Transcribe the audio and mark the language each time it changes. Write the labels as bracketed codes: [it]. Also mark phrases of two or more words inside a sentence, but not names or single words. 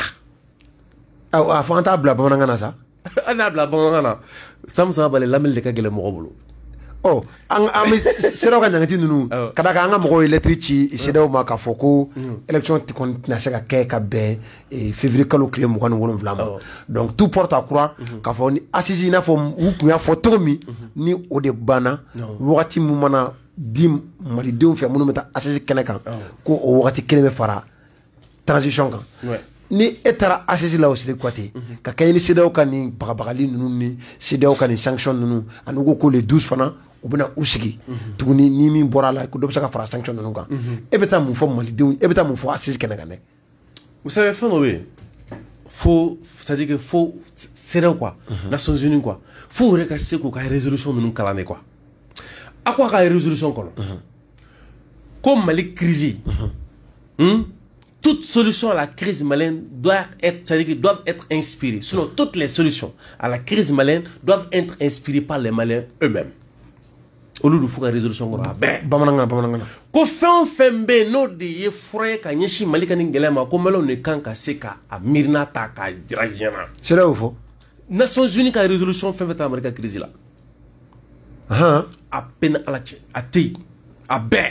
[bm] a fɔ an t'a bila bamanankan na sa an n'a bila bamanankan na Samusa Bale lamɛnni de ka gɛlɛn mɔgɔ bolo an bɛ CEDEAO ka ɲangati ninnu ka d'a kan an ka mɔgɔw ye lɛtiri ci CEDEAO ma k'a fɔ ko élection tɛna se ka kɛ ka bɛn février kalo tile 27 ma [fr] donc tout porte à croire [bm] k'a fɔ ni assise i n'a fɔ u tun y'a fɔ cogo min ni o de banna wagati min mana di malidenw fɛ minnu bɛ taa assise kɛnɛ kan ko o wagati kelen bɛ fara transition kan ni e taara assise la o Sidiki Kuyate ka kɛɲɛ ni CEDEAO ka nin bagabagali ninnu ni CEDEAO ka nin sanction ninnu ani ko ko [fr] les 12 [bm] fana u bɛna u sigi tuguni ni min bɔra a la ko dɔ bɛ se ka fara sanction ninnu kan e bɛ taa mun fɔ malidenw e bɛ taa mun fɔ assise kɛnɛ kan dɛ [fr] vous savez [bm] fɛn dɔ bɛ yen fo [fr] c'est-à-dire que [bm] fo CEDEAO [fr] quoi Nations Unies quoi [bm] fo yɛrɛ ka se k'u ka résolution ninnu kalan de quoi a ko a ka résolution kɔnɔ ko Mali [fr] crise toute solution à la crise malienne doit être, c'est-à-dire qu'ils doivent être inspirés. Sinon, toutes les solutions à la crise malienne doivent être inspirées par les Maliens eux-mêmes. Au lieu de faire une résolution, [bm] ko fɛn fɛn bɛ yen n'o de ye fura ye ka ɲɛsin Mali ka nin gɛlɛya ma ko Maliens de kan ka se ka a miirina ta k'a jira ɲɛna. Sera o fɔ. Nations Unies ka résolution fɛn fɛn ta Mali ka crise la. [fr] A peine [bm] ala cɛ a tɛ yen a bɛɛ.